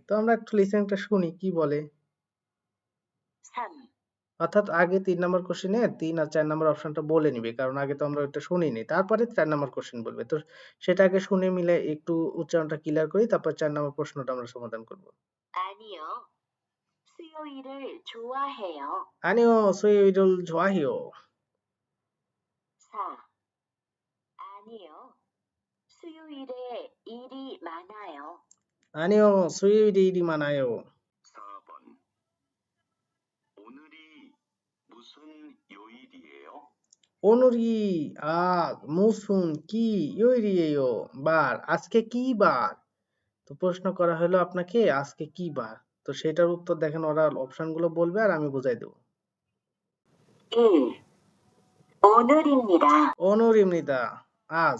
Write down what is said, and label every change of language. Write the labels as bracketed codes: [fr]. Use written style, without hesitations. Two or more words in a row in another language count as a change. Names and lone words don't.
[bn] তো আমরা একটু লিসেনটা শুনি কি বলে। 3, অর্থাৎ আগে 3 নম্বর কোশ্চেনে 3 আর 4 নম্বর অপশনটা বলে নিবে, কারণ আগে তো আমরা ওইটা শুনিনি, তারপরে 4 নম্বর কোশ্চেন বলবে। তো সেটা আগে শুনে মিলে একটু উচ্চারণটা ক্লিয়ার করি, তারপর 4 নম্বর প্রশ্নটা আমরা সমাধান করব। [ko] 아니요. 수요일을 좋아해요. 아니요 수요일을 좋아해요. 4. 아니요. 수요일에 일이 많아요. 아니요, 수요일이 많아요. 4번. 오늘이 무슨 요일이에요? 오늘이 무슨 কি 요일이에요? [bn] বার, আজকে কি বার? তো প্রশ্ন করা হলো আপনাকে আজকে কি বার, তো সেটার উত্তর দেখেন ওরা অপশন গুলো বলবে আর আমি বুঝাই দেবো। [ko] 1. 오늘입니다. [bn] অনুরিমনিদা, আজ।